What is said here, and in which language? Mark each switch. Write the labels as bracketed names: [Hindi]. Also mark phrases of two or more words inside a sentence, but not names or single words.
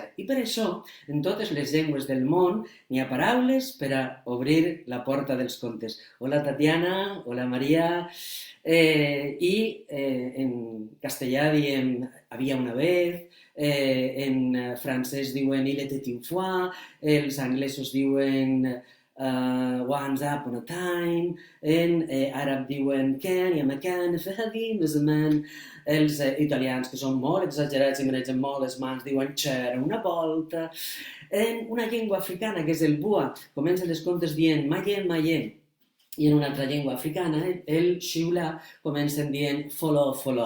[Catalan] I per això, en totes les llengües del món, n'hi ha paraules per a obrir la porta dels contes. Hola, Tatiana, hola, Maria. I en castellà diem [Spanish] havia una vez, [Catalan] en francès diuen [French] il était une fois, [Catalan] els anglesos diuen [English] once upon a time, [Catalan] en àrab diuen [Arabic] كان يا مكان فهذه من زمان. [Catalan] Els italians, que són molt exagerats i manegen molt les mans, diuen [Italian] c'era una volta. [Catalan] En una llengua africana, que és el bua, comencen les contes dient mayem, mayem. I en una altra llengua africana, el xiulà, comencen dient foló, foló.